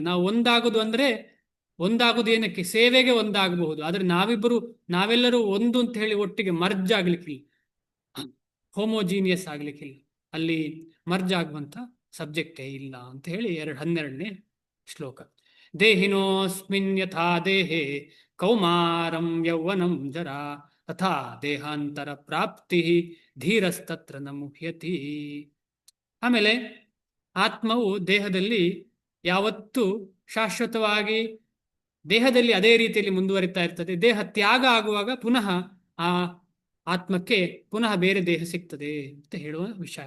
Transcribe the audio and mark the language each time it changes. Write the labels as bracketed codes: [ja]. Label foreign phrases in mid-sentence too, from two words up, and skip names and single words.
[kn] ನಾವು ಒಂದಾಗುದು ಅಂದ್ರೆ ಒಂದಾಗುದು ಏನಕ್ಕೆ, ಸೇವೆಗೆ ಒಂದಾಗಬಹುದು. ಆದ್ರೆ ನಾವೆಲ್ಲರೂ ಒಂದು ಅಂತ ಹೇಳಿ ಒಟ್ಟಿಗೆ ಮರ್ಜ್ ಆಗ್ಲಿಕ್ಕಿಲ್ಲ, ಹೋಮೋಜೀನಿಯಸ್ ಆಗ್ಲಿಕ್ಕಿಲ್ಲ, ಅಲ್ಲಿ ಮರ್ಜ್ ಆಗುವಂತ ಸಬ್ಜೆಕ್ಟೇ ಇಲ್ಲ ಅಂತ ಹೇಳಿ 12ನೇ ಶ್ಲೋಕ. [sa] ದೇಹಿನೋಸ್ಮಿನ್ ಯಥಾ ದೇಹೇ ಕೌಮಾರಂ ಯೌವನಂ ಜರಾ ತಥಾ ದೇಹಾಂತರ ಪ್ರಾಪ್ತಿ ಧೀರಸ್ತತ್ರ ನ ಮುಹ್ಯತಿ. [kn] ಆಮೇಲೆ ಆತ್ಮವು ದೇಹದಲ್ಲಿ ಯಾವತ್ತೂ ಶಾಶ್ವತವಾಗಿ ದೇಹದಲ್ಲಿ ಅದೇ ರೀತಿಯಲ್ಲಿ ಮುಂದುವರಿತಾ ಇರ್ತದೆ. ದೇಹ ತ್ಯಾಗ ಆಗುವಾಗ ಪುನಃ ಆ ಆತ್ಮಕ್ಕೆ ಪುನಃ ಬೇರೆ ದೇಹ ಸಿಗ್ತದೆ ಅಂತ ಹೇಳುವ ವಿಚಾರ.